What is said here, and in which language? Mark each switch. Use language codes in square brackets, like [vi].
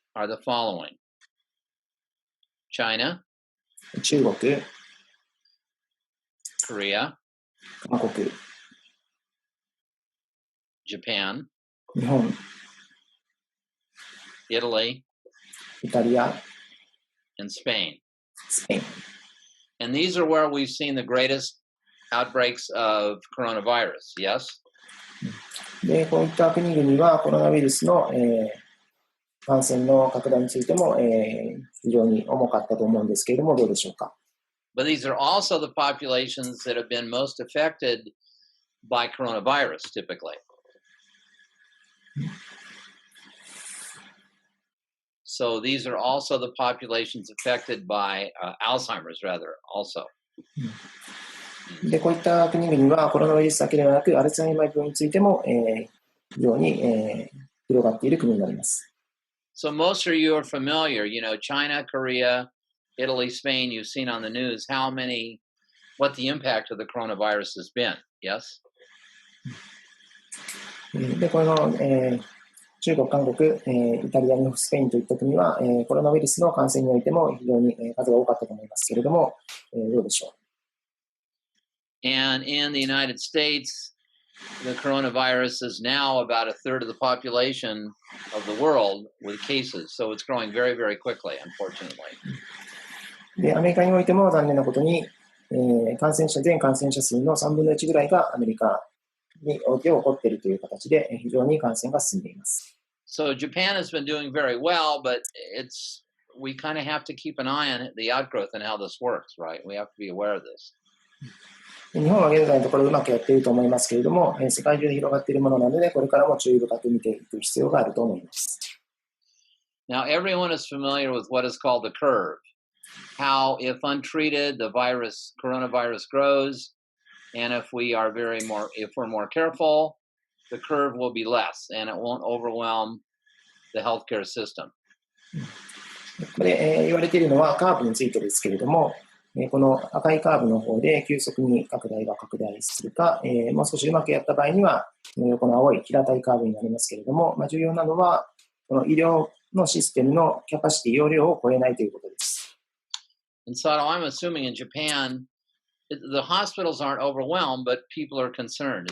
[en] Are the following: China, [ja] 中国、 [en] Korea, [ja] 韓国、 [en] Japan, [ja] 日本、 [en] Italy, [ja] イタリア、 [en] and Spain. [ja] スペイン。 [en] And these are where we've seen the greatest outbreaks of coronavirus, yes? [ja] で、こういった国々はコロナウイルスの、感染の拡大についても、非常に重かったと思うんですけれども、どうでしょうか。 [en] But these are also the populations that have been most affected by coronavirus, typically. So these are also the populations affected by Alzheimer's, rather, also. [ja] で、こういった国々はコロナウイルスだけではなく、アルツハイマー病についても、非常に、広がっている国になります。 [en] So most of you are familiar, China, Korea, Italy, Spain, you've seen on the news what the impact of the coronavirus has been, yes? [ja] で、この、中国、韓国、イタリア、日本、スペインといった国は、コロナウイルスの感染においても非常に数が多かったと思いますけれども、どうでしょう。 [en] And in the United States, the coronavirus is now about a third of the population of the world with cases. So it's growing very, very quickly, unfortunately. [ja] で、アメリカにおいても残念なことに、全感染者数の3分の1ぐらいがアメリカにおいて起こっているという形で、非常に感染が進んでいます。 [en] So Japan has been doing very well, but we kind of have to keep an eye on the outgrowth and how this works, right? We have to be aware of this. [ja] 日本は現在のところうまくやっていると思いますけれども、世界中で広がっているものなので、これからも注意深く見ていく必要があると思います。 [en] Now, everyone is familiar with what is called the curve. How, if untreated, the coronavirus grows, and if we're more careful, the curve will be less, and it won't overwhelm the healthcare system. [ja] これ、言われているのはカーブについてですけれども、この赤いカーブの方で急速に拡大するか、もう少しうまくやった場合には、この青い平たいカーブになりますけれども、重要なのは、この医療のシステムのキャパシティ、容量を超えないということです。 [en] And so I'm assuming in Japan, the hospitals aren't overwhelmed, but people are concerned.